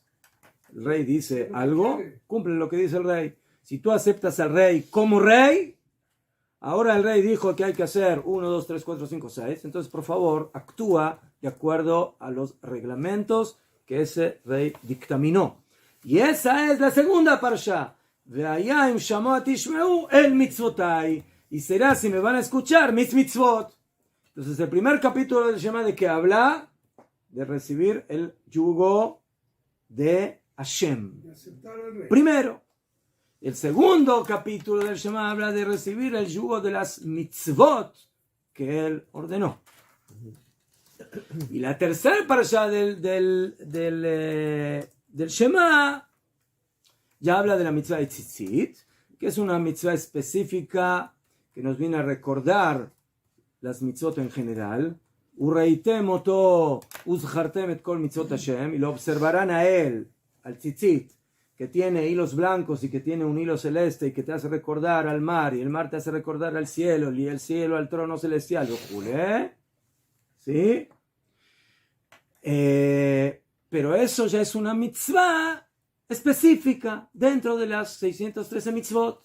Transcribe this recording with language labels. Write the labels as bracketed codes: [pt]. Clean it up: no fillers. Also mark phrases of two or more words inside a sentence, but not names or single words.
[es] El rey dice algo, cumple lo que dice el rey. Si tú aceptas al rey como rey, ahora el rey dijo que hay que hacer 1, 2, 3, 4, 5, 6. Entonces, por favor, actúa de acuerdo a los reglamentos que ese rey dictaminó. Y esa es la segunda parsha. [he] והיה אם שמוע תשמעו אל מצוותי. [es] Y será, si me van a escuchar, mis mitzvot. Entonces, el primer capítulo del Shema de que habla de recibir el yugo de Hashem. De aceptar al rey. Primero. El segundo capítulo del Shema habla de recibir el yugo de las mitzvot que él ordenó. Y la tercera parasha del Shema ya habla de la mitzvah de tzitzit, que es una mitzvah específica que nos viene a recordar las mitzvot en general. [he] וראיתם אותו וזכרתם את כל מצוות השם, [es] y lo observarán a él, al tzitzit, que tiene hilos blancos y que tiene un hilo celeste y que te hace recordar al mar, y el mar te hace recordar al cielo, y el cielo al trono celestial. ¿Sí? Pero eso ya es una mitzvah específica dentro de las 613 mitzvot.